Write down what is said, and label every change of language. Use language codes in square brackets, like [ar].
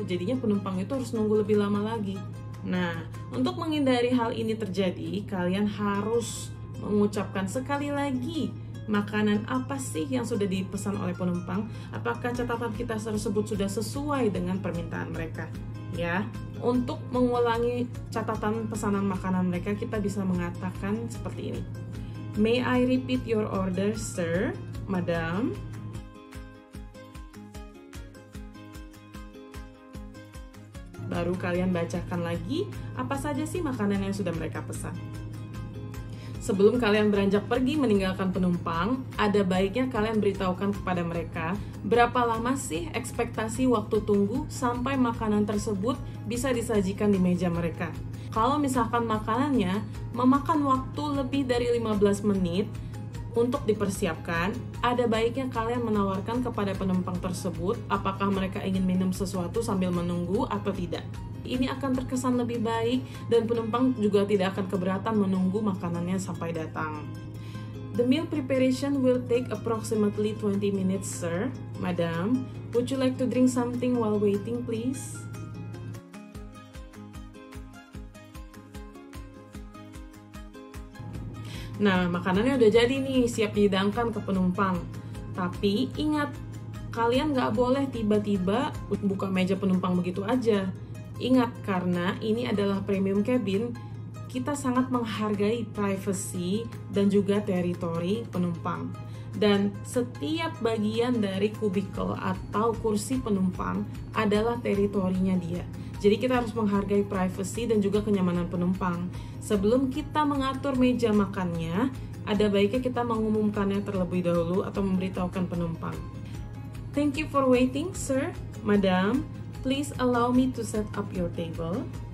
[id] Jadinya penumpang itu harus nunggu lebih lama lagi. Nah, untuk menghindari hal ini terjadi, kalian harus mengucapkan sekali lagi makanan apa sih yang sudah dipesan oleh penumpang, apakah catatan kita tersebut sudah sesuai dengan permintaan mereka. Ya, untuk mengulangi catatan pesanan makanan mereka, kita bisa mengatakan seperti ini. [en] May I repeat your order, sir, madam? [id] Baru kalian bacakan lagi apa saja sih makanan yang sudah mereka pesan. Sebelum kalian beranjak pergi meninggalkan penumpang, ada baiknya kalian beritahukan kepada mereka berapa lama sih ekspektasi waktu tunggu sampai makanan tersebut bisa disajikan di meja mereka. Kalau misalkan makanannya memakan waktu lebih dari 15 menit untuk dipersiapkan, ada baiknya kalian menawarkan kepada penumpang tersebut apakah mereka ingin minum sesuatu sambil menunggu atau tidak. Ini akan terkesan lebih baik dan penumpang juga tidak akan keberatan menunggu makanannya sampai datang. [en] The meal preparation will take approximately 20 minutes, sir, madam. Would you like to drink something while waiting, please? [id] Nah, makanannya udah jadi nih, siap dihidangkan ke penumpang. Tapi ingat, kalian nggak boleh tiba-tiba buka meja penumpang begitu aja. Ingat, karena ini adalah premium cabin, kita sangat menghargai privacy dan juga teritori penumpang. Dan setiap bagian dari kubikel atau kursi penumpang adalah teritorinya dia. Jadi kita harus menghargai privacy dan juga kenyamanan penumpang. Sebelum kita mengatur meja makannya, ada baiknya kita mengumumkannya terlebih dahulu atau memberitahukan penumpang. [en] Thank you for waiting, sir, madam. Please allow me to set up your table.